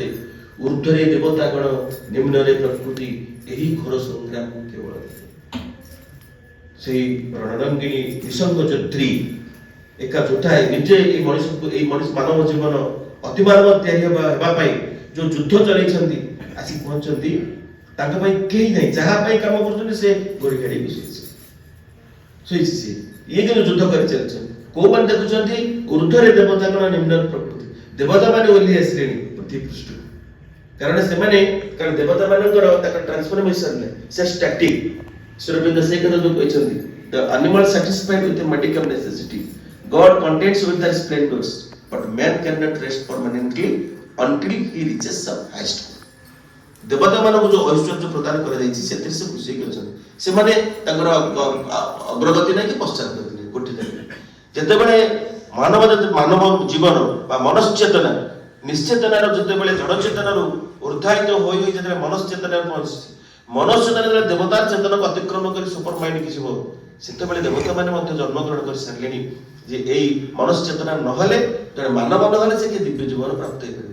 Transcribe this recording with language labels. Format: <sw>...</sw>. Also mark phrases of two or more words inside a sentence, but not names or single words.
<or>ଊର୍ଦ୍ଧ୍ୱରେ ଦେବତାଗଣ ନିମ୍ନରେ ପ୍ରକୃତି, ଏହି ଘୋର ସଂଗ୍ରାମ କେବଳ ସେଇ ରଣରଙ୍ଗିନୀ ନିସଙ୍ଗ ଯୋଦ୍ଧୀ ଏକା ଯୋଦ୍ଧା ନିଜେ ଏଇ ମଣିଷ ମାନବ ଜୀବନ ଅତିମାନବ ତିଆରି ହେବା ପାଇଁ ଯୋଉ ଯୁଦ୍ଧ ଚଲେଇଛନ୍ତି, ଆସି ପହଞ୍ଚନ୍ତି ତାଙ୍କ ପାଇଁ କେହି ନାହିଁ, ଯାହା ପାଇଁ କାମ କରୁଛନ୍ତି ସେ ଗୋଡି ଗାଡିକି ଶୋଇଛି ସେ। ଇଏ କିନ୍ତୁ ଯୁଦ୍ଧ କରି ଚାଲିଛନ୍ତି, କୋଉମାନେ ଦେଖୁଛନ୍ତି ଊର୍ଦ୍ଧ୍ୱରେ ଦେବତାଗଣ ନିମ୍ନରେ ପ୍ରକୃତି, ଦେବତା ମାନେ ଓହ୍ଲି ଆସିଲେଣି ପୃଥିବୀ ପୃଷ୍ଠକୁ, କାରଣ ଦେବତା ମାନଙ୍କର ତାଙ୍କର ଟ୍ରାନ୍ସଫର୍ମେସନ ନାହିଁ, ସେ ଷ୍ଟାଟିକ। ଶ୍ରୀଅରବିନ୍ଦ ସେଇ କଥା ଯୋଉ କହିଛନ୍ତି,</or> <en>the animal satisfied with the medical necessity, God contents with their splendors, but man cannot rest permanently until he reaches some highest goal।</en> <or>ଦେବତା ମାନଙ୍କୁ ଯୋଉ ଐଶ୍ୱର୍ଯ୍ୟ ପ୍ରଦାନ କରାଯାଇଛି ସେଥିରେ ସେ ଖୁସି ହେଇକି ଅଛନ୍ତି, ସେମାନେ ତାଙ୍କର ଅଗ୍ରଗତି ନାହିଁ କି ପଶ୍ଚାତଗତି ନାହିଁ କୋଠି ଜାଗାରେ। ଯେତେବେଳେ ମାନବ ଜୀବନ ବା ମନଶ୍ଚେତନା ନିଶ୍ଚେତନାର ଯେତେବେଳେ ଜଡ଼ ଚେତନାରୁ ଉର୍ଦ୍ଧାୟିତ ହୋଇ ଯେତେବେଳେ ମନଶ୍ଚେତନାରେ ପହଞ୍ଚିଛି, ମନଶ୍ଚେତନା ଯେତେବେଳେ ଦେବତାର ଚେତନାକୁ ଅତିକ୍ରମ କରି</or> <en>super mindକି</en> <or>ଯିବ, ସେତେବେଳେ ଦେବତା ମାନେ ମଧ୍ୟ ଜନ୍ମଗ୍ରହଣ କରି ସାରିଲେଣି ଯେ ଏଇ ମନଶ୍ଚେତନା ନହେଲେ ଜଣେ ମାନବ ନହେଲେ ସେ କି ଦିବ୍ୟ ଜୀବନ ପ୍ରାପ୍ତ ହେଇପାରିବ।</or>